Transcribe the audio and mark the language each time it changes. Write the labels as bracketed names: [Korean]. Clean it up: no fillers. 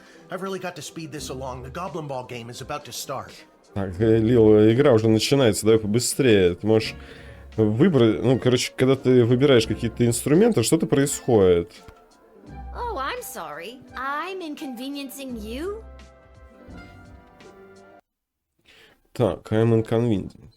[English] I've really got to speed this along. The Goblin Ball game is about to start. [Russian] Так, Лил, игра уже начинается, давай побыстрее. Ты можешь выбрать... Ну, короче, когда ты выбираешь какие-то инструменты, что-то происходит. [English] Oh, I'm sorry. I'm inconveniencing you? Так, I'm inconvenient.